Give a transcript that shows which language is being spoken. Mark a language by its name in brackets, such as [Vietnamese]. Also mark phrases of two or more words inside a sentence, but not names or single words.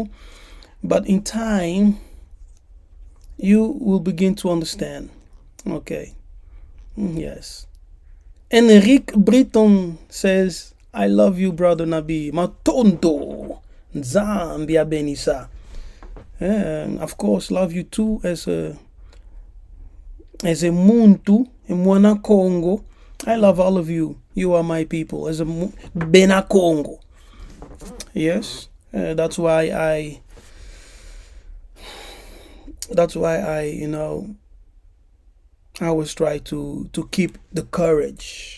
[English] But in time, you will begin to understand. Okay. Yes. Enrique Britton says, I love you, brother Nabi. [Kongo] Matonto. Zambia Benisa. [English] And of course, love you too as a muntu, mwana Congo. I love all of you. You are my people. As a Bena Congo. Yes. That's why I always try to keep the courage.